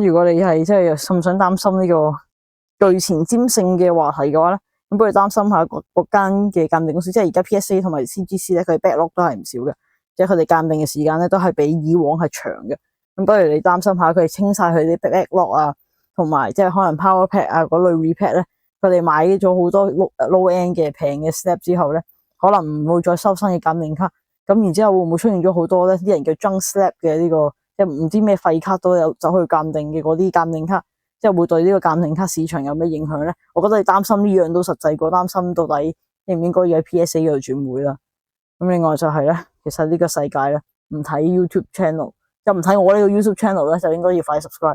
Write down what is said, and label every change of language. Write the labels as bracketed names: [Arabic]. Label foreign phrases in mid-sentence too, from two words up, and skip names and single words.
[Cantonese] 如果你係即係想唔想擔心呢個具前瞻性嘅話題嘅話咧，咁不如擔心下嗰間嘅鑑定公司，即係而家 PSA 同埋 CGC 咧，佢 backlog 都係唔少嘅，即係佢哋鑑定嘅時間咧都係比以往係長嘅。咁不如你擔心下佢哋清晒佢啲 backlog 啊，同埋即係可能 [English] power pack [Cantonese] 啊嗰類 repack 咧，佢哋買咗好多 [English] low end [Cantonese] 嘅平嘅 step 之後咧，可能唔會再收新嘅鑑定卡。咁然之後會唔會出現咗好多咧啲人叫 [English] junk slap [Cantonese] 嘅呢個，即係唔知咩廢卡都有走去鑑定嘅嗰啲鑑定卡，即係會對呢個鑑定卡市場有咩影響咧？我覺得你擔心呢樣都實際過擔心到底應唔應該要喺 PSA 嗰度轉會啦。咁另外就係咧，其實呢個世界咧唔睇 [English] YouTube channel， [Cantonese] 又唔睇我呢個 [English] YouTube channel [Cantonese] 咧，就應該要快 subscribe。